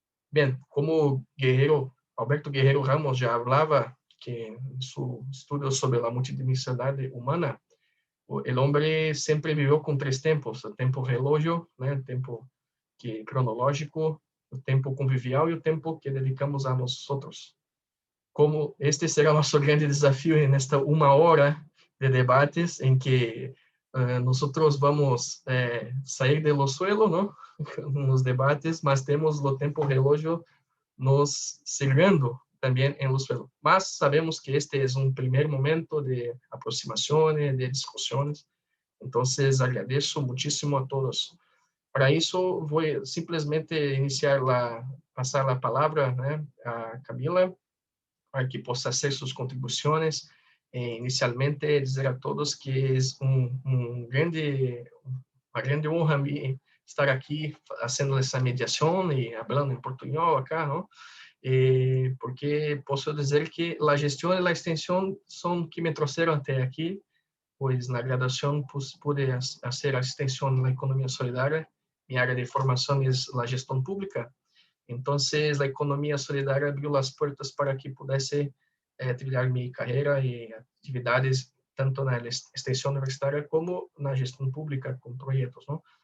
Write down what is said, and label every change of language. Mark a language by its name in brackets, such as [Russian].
[Spanish] Bien, como Alberto Guerrero Ramos ya hablaba que en su estudio sobre la multidimensionalidad humana, el hombre siempre vivió con 3 tempos: el tempo relógio, ¿no?, el tempo cronológico, [Portuguese] o tempo convivial e o tempo que dedicamos a nós outros. Como este será nosso grande desafio nesta 1 hora de debates, em que nós vamos sair do suelo, não, nos debates, mas temos o tempo relógio nos seguindo também no suelo. Mas sabemos que este é primeiro momento de aproximação, de discussões. Então, agradeço muitíssimo a todos. Para isso, vou simplesmente passar a palavra, né, a Camila, para que possa fazer suas contribuições. Inicialmente, dizer a todos que é uma grande honra estar aqui fazendo essa mediação e falando em portunhol acá, não? Porque posso dizer que a gestão e a extensão são que me trouxeram até aqui, pois na graduação pude fazer a extensão na economia solidária. [Spanish] Mi área de formación es la gestión pública. Entonces, la economía solidaria abrió las puertas para que pudiese trilhar mi carrera y actividades tanto en la extensión universitaria como en la gestión pública con proyectos, ¿no?